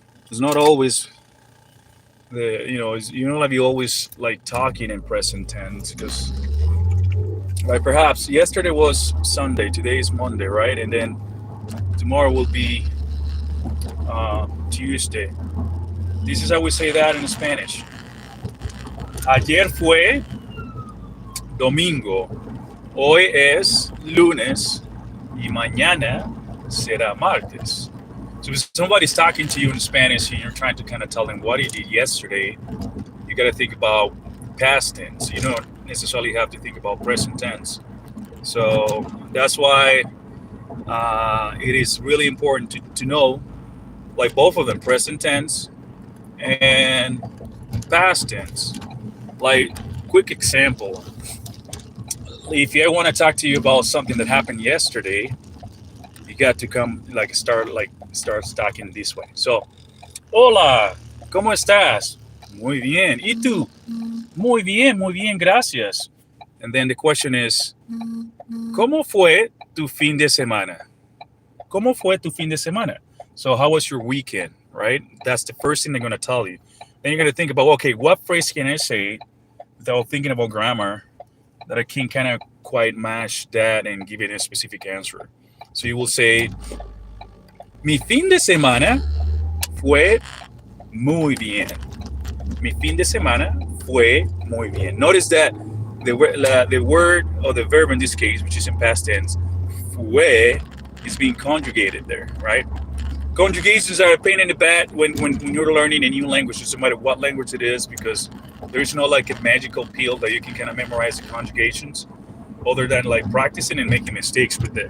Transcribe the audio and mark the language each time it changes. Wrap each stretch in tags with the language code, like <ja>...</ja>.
<en>It's not always you don't like be always like talking in present tense because like perhaps yesterday was Sunday, today is Monday, right? And then tomorrow will be Tuesday. This is how we say that in Spanish.</en> <es>Ayer fue domingo, hoy es lunes y mañana será martes.</es> <en>So if somebody's talking to you in Spanish and you're trying to kind of tell them what he did yesterday, you got to think about past tense. You don't necessarily have to think about present tense. So that's why it is really important to know, like both of them, present tense and past tense. Like, quick example. If I want to talk to you about something that happened yesterday, you got to come start talking this way.</en> <es>So, hola, ¿cómo estás? Muy bien. ¿Y tú? Muy bien, gracias.</es> <en>And then the question is,</en> <es>¿cómo fue tu fin de semana? ¿Cómo fue tu fin de semana?</es> <en>So, how was your weekend, right? That's the first thing they're going to tell you. Then you're going to think about, okay, what phrase can I say without thinking about grammar that I can kind of quite match that and give it a specific answer. So you will say,</en> <es>mi fin de semana fue muy bien. Mi fin de semana fue muy bien.</es> <en>Notice that the word or the verb in this case, which is in past tense, fue, is being conjugated there, right? Conjugations are a pain in the butt when you're learning a new language, no matter what language it is, because there's no like a magical pill that you can kind of memorize the conjugations, other than like practicing and making mistakes with it.</en>